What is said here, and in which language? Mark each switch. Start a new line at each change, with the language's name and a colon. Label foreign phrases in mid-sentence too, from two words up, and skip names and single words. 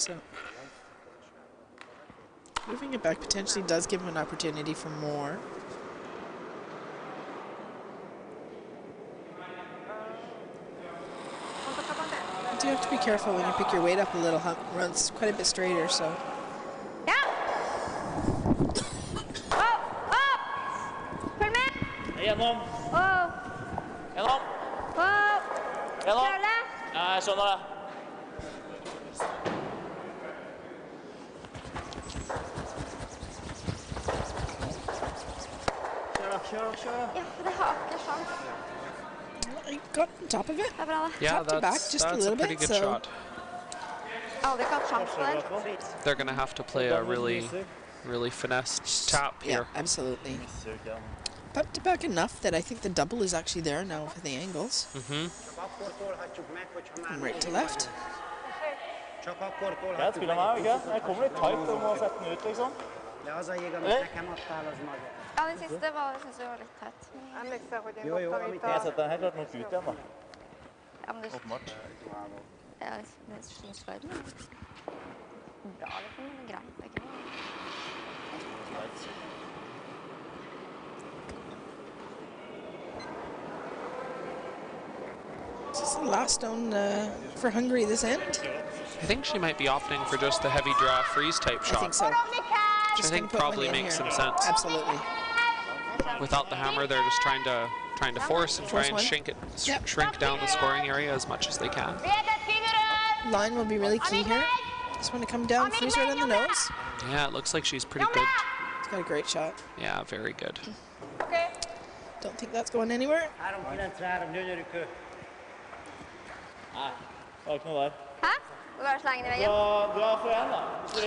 English: So moving it back potentially does give him an opportunity for more. You do have to be careful when you pick your weight up a little. Runs quite a bit straighter, so.
Norwegian: Ja! Opp! Opp! Følg med! Gjennom. Opp! Gjennom. Opp! Gjennom. Kjøle! Ja, jeg skjønner det. Kjør. Ja, det har ikke sjans.
English: I got on top of it.
Norwegian: Det er bra, det.
English: Yeah, Tapped it back just a that's little a pretty bit, good so- shot.
Norwegian: Aldri ikke hatt sjans der.
English: They're going to have to play a really finessed tap Yeah, here. absolutely. Pumped it back enough that I think the double is actually there now for the angles. Mm-hmm. And right to left.
Norwegian: Jeg spiller meg, ikke? Jeg kommer litt tight og må sette den ut, liksom. Ja, den siste var, jeg synes det var litt tett. Jeg setter den helt klart nok ut igjen, da. Ja, men det Åpenbart. er sløyden. Bra, liksom, men det er greit. Det er ikke noe.
English: This is the last stone for Hungary this end. I think she might be opting for just the heavy draw freeze type I shot. think so. Which I Just think gonna put probably money in makes here. some sense. Absolutely. Without the hammer, they're just trying to force and try Force and one. shrink down the scoring area as much as they can. Line will be really key here. Just want to come down, freeze right on the nose. Yeah, it looks like she's pretty good. It's got a great shot. Yeah, very good. Don't think that's going anywhere.
Norwegian: Nei, det var ikke noe der. Hæ? Du bare slenger den i veggen. Dra for en, da. Hvis du vil.